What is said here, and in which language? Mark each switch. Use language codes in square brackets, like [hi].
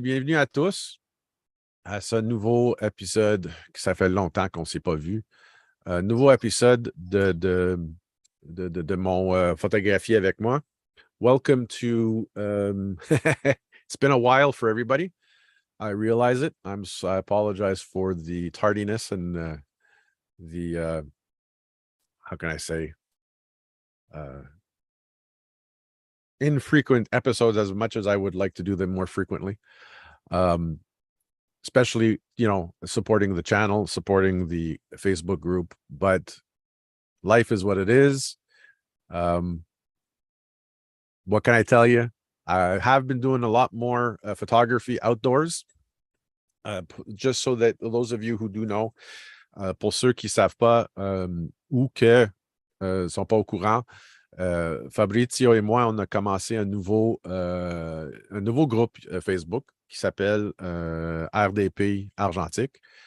[fr] Bienvenue à tous à ce nouveau épisode que ça fait longtemps qu'on ne s'est pas vu. Nouveau épisode de mon photographie avec moi. [en] Welcome to it's been a while for everybody. I realize it. I apologize for the tardiness and the how can I say infrequent episodes, as much as I would like to do them more frequently. Especially, you know, supporting the channel, supporting the Facebook group, but life is what it is. What can I tell you? I have been doing a lot more photography outdoors. Just so that those of you who do know, [fr] pour ceux qui savent pas ou que sont pas au courant, Fabrizio et moi, on a commencé un nouveau groupe Facebook qui s'appelle RDP Argentique.